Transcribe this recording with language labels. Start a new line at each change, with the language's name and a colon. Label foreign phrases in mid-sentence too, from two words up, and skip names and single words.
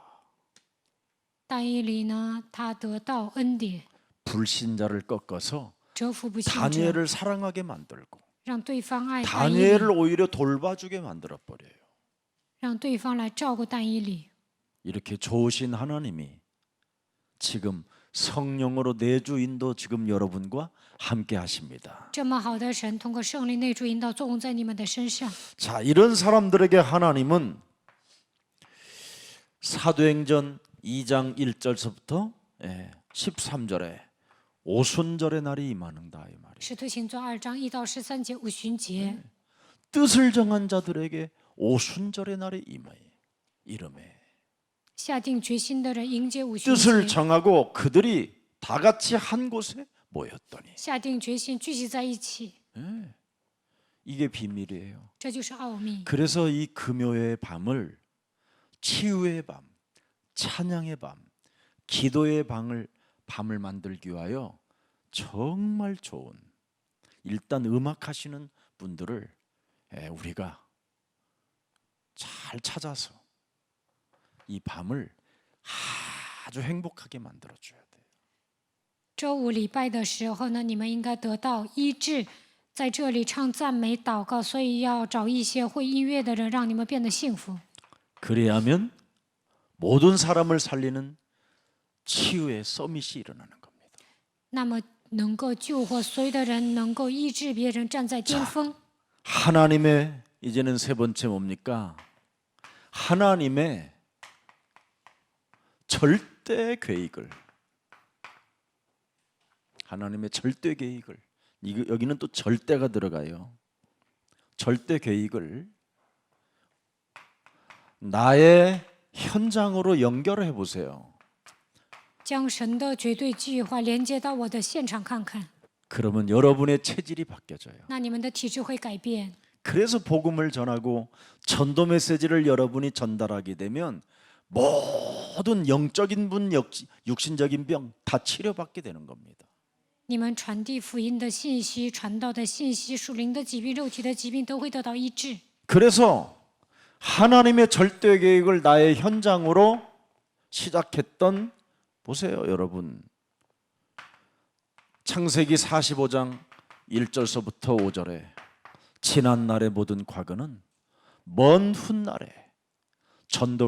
Chinese: 但以理呢，他得到恩典，
Korean: 불신자를 꺾어서
Chinese: 折服不信者，
Korean: 다니엘을 사랑하게 만들고
Chinese: 让对方爱但以理，
Korean: 다니엘을 오히려 돌봐주게 만들어 버려요.
Chinese: 让对方来照顾但以理。
Korean: 이렇게 좋으신 하나님이 지금 성령으로 내주 인도 지금 여러분과 함께 하십니다.
Chinese: 这么好的神，通过圣灵内住引导作用在你们的身上。
Korean: 자, 이런 사람들에게 하나님은 사도행전 2장 1절서부터 13절에 오순절의 날이 임하는다 이 말이에요.
Chinese: 使徒行传2章1到13节五旬节，
Korean: 뜻을 정한 자들에게 오순절의 날이 이름에
Chinese: 下定决心的人迎接五旬
Korean: 뜻을
Chinese: 节，
Korean: 정하고 그들이 다 같이 한 곳에 모였더니
Chinese: 下定决心聚集在一起，
Korean: 이게 비밀이에요.
Chinese: 这就是奥秘。
Korean: 그래서 이 금요의 밤을 치유의 밤, 찬양의 밤, 기도의 밤을 만들기 위하여 정말 좋은 일단 음악하시는 분들을 우리가 잘 찾아서 이 밤을 아주 행복하게 만들어 줘야 돼요.
Chinese: 周五礼拜的时候呢，你们应该得到医治。在这里唱赞美祷告，所以要找一些会音乐的人，让你们变得幸福。
Korean: 그래야면 모든 사람을 살리는 치유의 서밋이 일어나는 겁니다.
Chinese: 那么能够救活所有的人，能够医治别人，站在巅峰。
Korean: 하나님의 이제는 세 번째 뭡니까? 하나님의 절대 계획을, 하나님의 절대 계획을, 여기는 또 절대가 들어가요. 절대 계획을 나의 현장으로 연결해 보세요.
Chinese: 将神的绝对计划连接到我的现场看看，
Korean: 그러면 여러분의 체질이 바뀌어져요.
Chinese: 那你们的体质会改变。
Korean: 그래서 복음을 전하고 전도 메시지를 여러분이 전달하게 되면 모든 영적인 분, 육신적인 병 다 치료받게 되는 겁니다.
Chinese: 你们传递福音的信息、传道的信息、属灵的疾病、肉体的疾病都会得到医治。
Korean: 그래서 하나님의 절대 계획을 나의 현장으로 시작했던, 보세요 여러분, 창세기 45장 1절서부터 5절에 지난날의 모든 과거는 먼 훗날에 전도